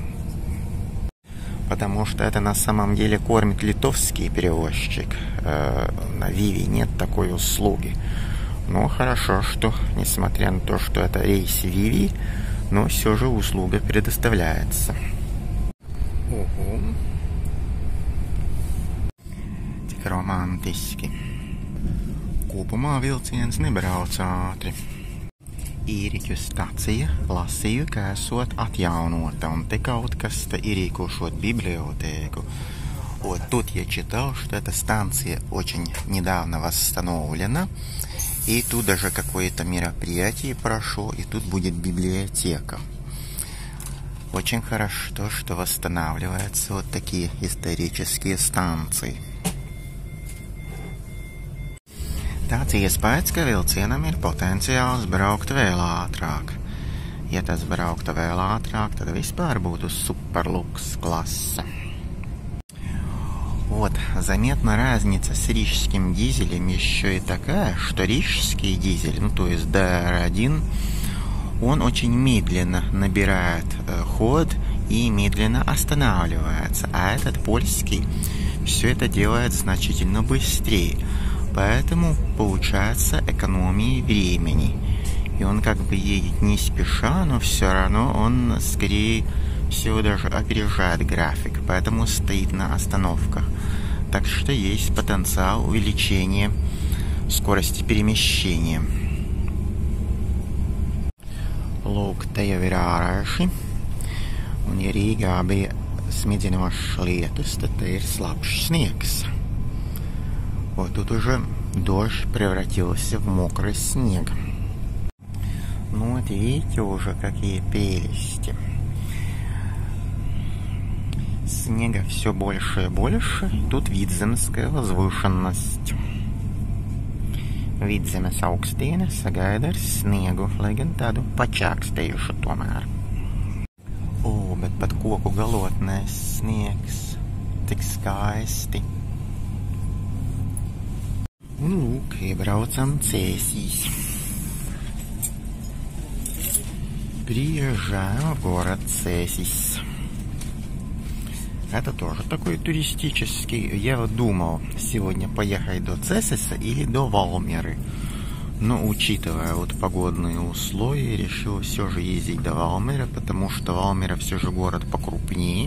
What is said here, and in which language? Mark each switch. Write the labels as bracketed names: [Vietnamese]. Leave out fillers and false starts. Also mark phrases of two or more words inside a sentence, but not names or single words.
[Russian] Потому что это на самом деле кормит литовский перевозчик. На Виви нет такой услуги. Но хорошо, что несмотря на то, что это рейс Виви, но все же услуга предоставляется. Ого. [Latvian] Tik romantiski. Kopumā vilciens nebrauc ātri. Īriķu stacija lasīju, ka esot atjaunota, un te kaut kas ierīkošot библиотеку. [Russian] Вот тут я читал, что эта станция очень недавно восстановлена, и тут даже какое-то мероприятие прошло, и тут будет библиотека. Очень хорошо, что восстанавливаются вот такие исторические станции. [Latvian] Tāds iespējas, ka vilcienam ir potenciāls braukt vēl ātrāk. Ja tas brauktu vēl ātrāk, tad vispār būtu superluks класса. [Russian] Вот, заметна разница с рижским дизелем еще и такая, что рижский дизель, то есть DR1, он очень медленно набирает ход и медленно останавливается, а этот польский все это делает значительно быстрее. Поэтому получается экономия времени. И он как бы едет не спеша, но все равно он скорее всего даже опережает график, поэтому стоит на остановках. Так что есть потенциал увеличения скорости перемещения. [Latvian] Lūk, te jau ir ārēši. Un ja Rīgā bija smidzinošs lietus, tad te ir slapjš sniegs. [Russian] Вот тут уже дождь превратился в мокрый снег. Вот видите уже какие прелести. Снега все больше и больше. Тут Vidzemes возвышенность. [Latvian] Vidzemes augstiene sagaida ar sniegu, lai gan tādu pačākstējušu tomēr. Bet pat koku galotnēs sniegs. Tik skaisti. Un lūk, iebraucam Cēsīs. [Russian] Приезжаем в город Цēsīs. Это тоже такой туристический. Я вот думал сегодня поехать до Цēsīsa или до Валмеры. Но учитывая вот погодные условия, решил все же ездить до Валмеры, потому что Валмера все же город покрупнее.